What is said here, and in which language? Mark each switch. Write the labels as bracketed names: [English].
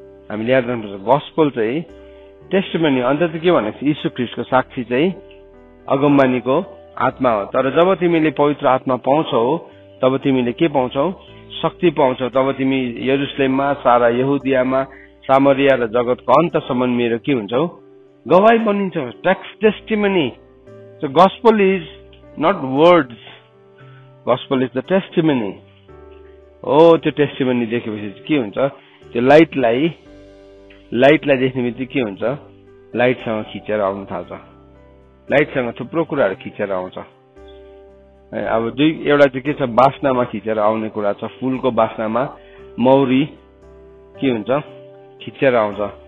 [Nepali] हामीले याद राख्नुपर्छ, गस्पल चाहिँ टेस्टिमनी। अन्त चाहिँ के भनेको छ, यीशु ख्रीष्टको साक्षी चाहिँ अगमबानीको आत्मा हो। तर जब तिमीले पवित्र आत्मा पाउँछौ तब तिमीले के पाउँछौ, शक्ति पाउँछौ। तब तिमी यरुशलेममा, सारा यहुदियामा, सामरिया र जगतको अन्तसम्म मेरो के हुन्छौ, गवाही बनिन्छौ। [English] Testimony. So gospel is not words, gospel is the testimony हो। [Nepali] त्यो टेस्टिमनी देखेपछि के हुन्छ, त्यो लाइटलाई देख्ने बित्तिकै के हुन्छ, लाइटसँग खिचेर आउन थाल्छ। लाइटसँग थुप्रो कुराहरू खिचेर आउँछ। अब एउटा चाहिँ के छ, बास्नामा खिचेर आउने कुरा छ। फुलको बास्नामा मौरी के हुन्छ, खिचेर आउँछ।